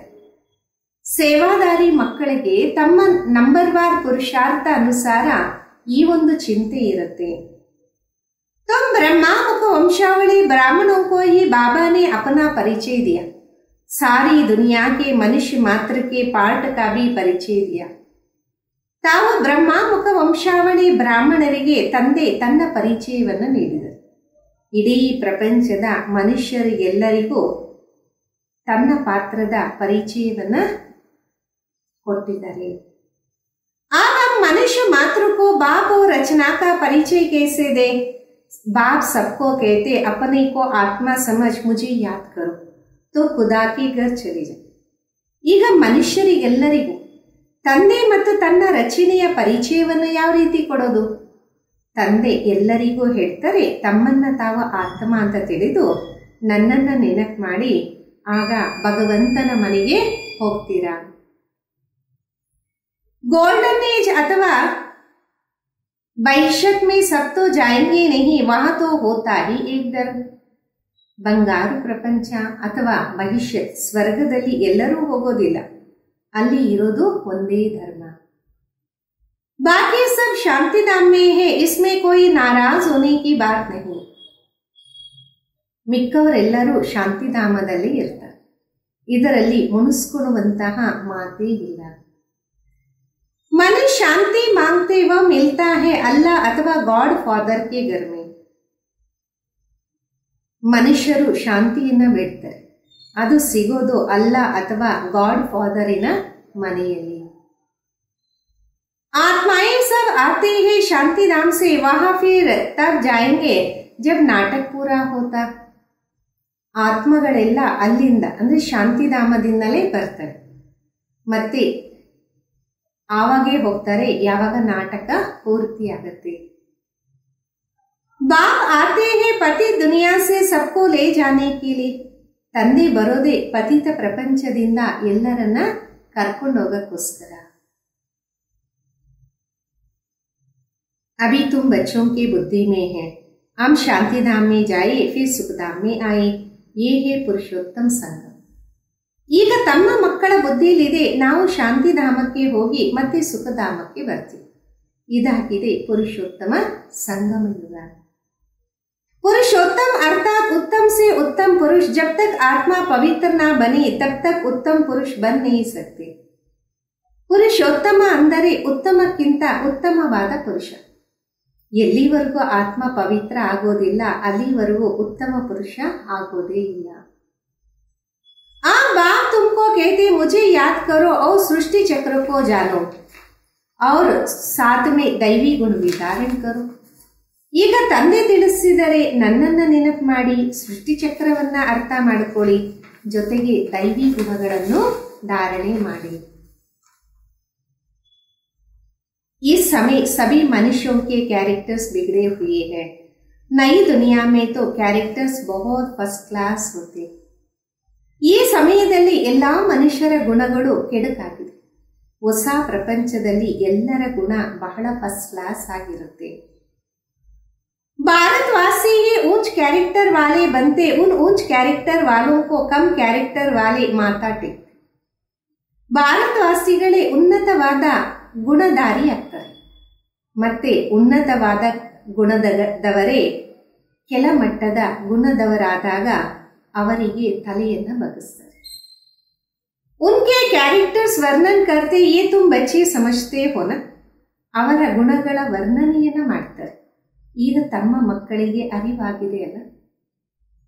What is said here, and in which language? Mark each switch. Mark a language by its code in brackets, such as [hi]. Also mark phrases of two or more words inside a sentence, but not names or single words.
[kn] ಸೇವಾದಾರಿ ಮಕ್ಕಳಿಗೆ ತಮ್ಮ ನಂಬರ್ವಾರ್ ಪುರುಷಾರ್ಥ ಅನುಸಾರ ಈ ಒಂದು ಚಿಂತೆ ಇರುತ್ತೆ। [hi] तुम ब्रह्मा मुख वंशावली ब्राह्मणों को ही बाबा ने अपना परिचय दिया, सारी दुनिया के मनुष्य मात्र के पार्ट का भी परिचय दिया। [kn] ತಾವು ಬ್ರಹ್ಮ ಮುಖ ವಂಶಾವಳಿ ಬ್ರಾಹ್ಮಣರಿಗೆ ತಂದೆ ತನ್ನ ಪರಿಚಯವನ್ನು ನೀಡಿದರು। ಇಡೀ ಪ್ರಪಂಚದ ಮನುಷ್ಯರಿಗೆಲ್ಲರಿಗೂ ತನ್ನ ಪಾತ್ರದ ಪರಿಚಯವನ್ನ ಕೊಟ್ಟಿದ್ದಾರೆ। [hi] अब हम मनुष्य मात्र को बाप और रचना का परिचय कैसे दे? बाप सबको कहते अपने को आत्मा समझ मुझे याद करो तो खुदा के घर चले जाओ। [kn] ಈಗ ಮನುಷ್ಯರಿಗೆಲ್ಲರಿಗೂ ತಂದೆ ಮತ್ತು ತನ್ನ ರಚನೆಯ ಪರಿಚಯವನ್ನು ಯಾವ ರೀತಿ ಕೊಡೋದು? ತಂದೆ ಎಲ್ಲರಿಗೂ ಹೇಳ್ತಾರೆ ತಮ್ಮನ್ನ ತಾವು ಆತ್ಮ ಅಂತ ತಿಳಿದು ನನ್ನನ್ನ ನೆನಪು ಮಾಡಿ ಆಗ ಭಗವಂತನ ಮನೆಗೆ ಹೋಗ್ತೀರಾ। [en] Golden Age [hi] अथवा भविष्य में सब तो जाएंगे नहीं, वहां तो होता ही एक धर्म। [kn] ಬಂಗಾರು ಪ್ರಪಂಚ ಅಥವಾ ಭವಿಷ್ಯ ಸ್ವರ್ಗದಲ್ಲಿ ಎಲ್ಲರೂ ಹೋಗೋದಿಲ್ಲ, ಅಲ್ಲಿ ಇರೋದು ಒಂದೇ ಧರ್ಮ। [hi] बाकी सब शांति धाम में है, इसमें कोई नाराज होने की बात नहीं। [kn] ಮಿಕ್ಕವರೆಲ್ಲರೂ ಶಾಂತಿಧಾಮದಲ್ಲಿ ಇರ್ತಾರೆ, ಇದರಲ್ಲಿ ಮುನಿಸ್ಕೊಳ್ಳುವಂತಹ ಮಾತೇ ಇಲ್ಲ। [hi] मनुष्य शांति मांगते वह मिलता है अल्लाह अथवा गॉड फादर के घर में। [kn] ಮನುಷ್ಯರು ಶಾಂತಿಯನ್ನ ಬೇಡ್ತಾರೆ, ಅದು ಸಿಗೋದು ಅಲ್ಲಾ ಅಥವಾ ಗಾಡ್ ಫಾದರಿನ ಮನೆಯಲ್ಲಿ। [hi] आत्माएं सब आते हैं शांति धाम से, वहां फिर तब जाएंगे जब नाटक पूरा होता। [kn] ಆತ್ಮಗಳೆಲ್ಲ ಅಲ್ಲಿಂದ ಅಂದ್ರೆ ಶಾಂತಿಧಾಮದಿಂದಲೇ ಬರ್ತಾರೆ, ಮತ್ತೆ ಆವಾಗೇ ಹೋಗ್ತಾರೆ ಯಾವಾಗ ನಾಟಕ ಪೂರ್ತಿ ಆಗುತ್ತೆ। [hi] बाप आते हैं पति दुनिया से सबको ले जाने के लिए, [kn] ತಂದೆ ಬರೋದೇ ಪತಿತ ಪ್ರಪಂಚದಿಂದ ಎಲ್ಲರನ್ನ ಕರ್ಕೊಂಡು ಹೋಗಕ್ಕೋಸ್ಕರ। [hi] अभी तुम बच्चों की बुद्धि में है, हम शांति धाम में जाए फिर सुख धाम में आए, ये है पुरुषोत्तम संगम। [kn] ಈಗ ತಮ್ಮ ಮಕ್ಕಳ ಬುದ್ಧಿಯಲ್ಲಿದೆ ನಾವು ಶಾಂತಿಧಾಮಕ್ಕೆ ಹೋಗಿ ಮತ್ತೆ ಸುಖಧಾಮಕ್ಕೆ ಬರ್ತೀವಿ, ಇದಾಗಿದೆ ಪುರುಷೋತ್ತಮ ಸಂಗಮ ಯುಗ। [hi] पुरुषोत्तम अर्थात उत्तम से उत्तम पुरुष, जब तक आत्मा पवित्र ना बने तब तक उत्तम पुरुष बन नहीं सकते। [kn] पुरुषोत्तम ಅಂದರೆ ಉತ್ತಮಕ್ಕಿಂತ ಉತ್ತಮವಾದ ಪುರುಷ। ಎಲ್ಲಿವರೆಗೂ ಆತ್ಮ ಪವಿತ್ರ ಆಗೋದಿಲ್ಲ ಅಲ್ಲಿವರೆಗೂ ಉತ್ತಮ ಪುರುಷ ಆಗೋದೇ ಇಲ್ಲ। [hi] आप बाप तुमको कहते मुझे याद करो और सृष्टि चक्र को जानो और साथ में दैवी गुण विधारण करो। [kn] ಈಗ ತಂದೆ ತಿಳಿಸಿದರೆ ನನ್ನನ್ನ ನೆನಪು ಮಾಡಿ ಸೃಷ್ಟಿ ಚಕ್ರವನ್ನ ಅರ್ಥ ಮಾಡಿಕೊಳ್ಳಿ, ಜೊತೆಗೆ ದೈವಿ ಗುಣಗಳನ್ನು ಧಾರಣೆ ಮಾಡಿ। [hi] इस समय सभी मनुष्यों के कैरेक्टर्स बिगड़े हुए हैं, नई दुनिया में तो कैरेक्टर्स बहुत [en] first class [hi] होते। [kn] ಈ ಸಮಯದಲ್ಲಿ ಎಲ್ಲಾ ಮನುಷ್ಯರ ಗುಣಗಳು ಕೆಡುಕಾಗಿದೆ, ಹೊಸ ಪ್ರಪಂಚದಲ್ಲಿ ಎಲ್ಲರ ಗುಣ ಬಹಳ [en] first class [kn] ಆಗಿರುತ್ತೆ। [hi] भारतवासी ही ऊंच कैरेक्टर वाले बनते, उन ऊंच कैरेक्टर वालों को कम कैरेक्टर वाले माता टेकते। [kn] ಭಾರತವಾಸಿಗಳೇ ಉನ್ನತವಾದ ಗುಣಧಾರಿ ಆಗ್ತಾರೆ, ಮತ್ತೆ ಉನ್ನತವಾದ ಗುಣದವರೇ ಕೆಳಮಟ್ಟದ ಗುಣದವರಾದಾಗ ಅವರಿಗೆ ತಲೆಯನ್ನು ಬಗ್ಗಿಸ್ತಾರೆ। [hi] उनके कैरेक्टर्स वर्णन करते ये तुम बच्चे समझते हो ना, [kn] ಅವರ ಗುಣಗಳ ವರ್ಣನೆಯನ್ನ ಮಾಡ್ತಾರೆ, ಈಗ ತಮ್ಮ ಮಕ್ಕಳಿಗೆ ಅರಿವಾಗಿದೆ ಅಲ್ಲ।